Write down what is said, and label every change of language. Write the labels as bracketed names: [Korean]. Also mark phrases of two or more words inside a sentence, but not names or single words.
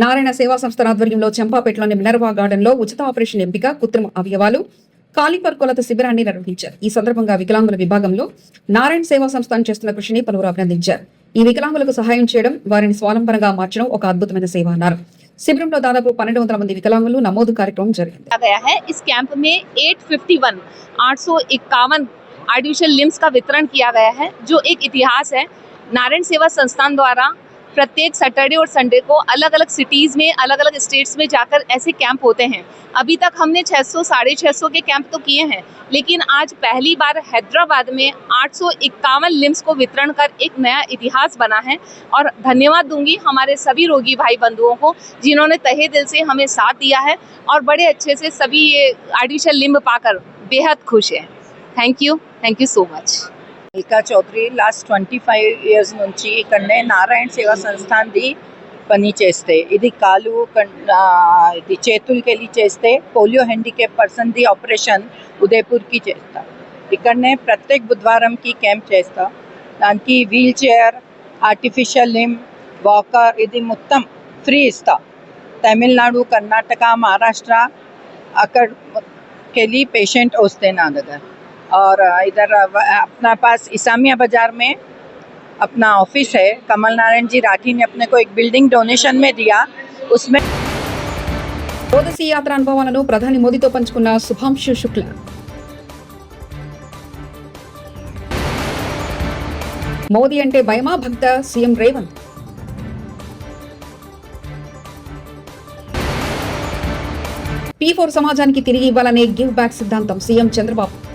[Telugu] నారాయణ సేవా సంస్థ ఆధ్వర్యంలో చెంపాపేటలోని మినర్వా గార్డెన్ లో ఉచిత ఆపరేషన్ ఎంపిక, కృత్రిమ అవయవాలు, కాలిఫర్ కొలత శిబిరాన్ని నిర్వహించారు. ఈ సందర్భంగా వికలాంగుల విభాగంలో నారాయణ సేవా సంస్థ చేస్తున్న కృషిని పలువురు అభినందించారు. ఈ వికలాంగులకు సహాయం చేయడం, వారిని స్వావలంబనగా మార్చడం ఒక అద్భుతమైన సేవ అన్నారు. శిబిరంలో దాదాపు 1200 మంది వికలాంగులు నమోదు కార్యక్రమం జరిగింది. [Hindi] इस कैंप में 851 [English] artificial limbs [Hindi] का वितरण किया गया है, जो एक इतिहास है. नारायण सेवा संस्थान द्वारा प्रत्येक सैटरडे और संडे को अलग अलग सिटीज़ में, अलग अलग स्टेट्स में जाकर ऐसे कैंप होते हैं. अभी तक हमने 600 साढ़े 600 के कैंप तो किए हैं, लेकिन आज पहली बार हैदराबाद में 851 लिम्स को वितरण कर एक नया इतिहास बना है. और धन्यवाद दूंगी हमारे सभी रोगी भाई बंधुओं को जिन्होंने तहे दिल से हमें साथ दिया है और बड़े अच्छे से सभी ये [English] artificial limb [Hindi] पाकर बेहद खुश हैं. [English] thank you so much. [Telugu] ఇల్కా చౌదరి [English] last 25 years [Telugu] నుంచి ఇక్కడనే నారాయణ సేవా సంస్థాన్ది పని చేస్తే ఇది కాలు ఇది చేతులకెళ్ళి చేస్తే [English] polio handicap [Telugu] పర్సన్ది ఆపరేషన్ ఉదయపూర్కి చేస్తా. ఇక్కడనే ప్రత్యేక బుధవారంకి క్యాంప్ చేస్తా. దానికి [English] wheel chair, artificial limb, [Telugu] వాకర్ ఇది మొత్తం ఫ్రీ ఇస్తా. తమిళనాడు, కర్ణాటక, మహారాష్ట్ర అక్కడికెళ్ళి పేషెంట్ వస్తే నా దగ్గర. [Hindi] और इधर अपना पास इसामिया बाजार में अपना ऑफिस है. कमल नारायण जी राठी ने अपने को एक बिल्डिंग डोनेशन में दिया. उसमें [Telugu] ఓదసి యాత్ర అనుభవాలను ప్రధాని మోదీతో పంచుకున్న శుభాంశు శుక్ల. మోదీ అంటే భయమా భక్త సీఎం రేవంత్. P4 సమాజానికి తిరిగి ఇవ్వాలనే [English] give back [Telugu] సిద్ధాంతం సీఎం చంద్రబాబు.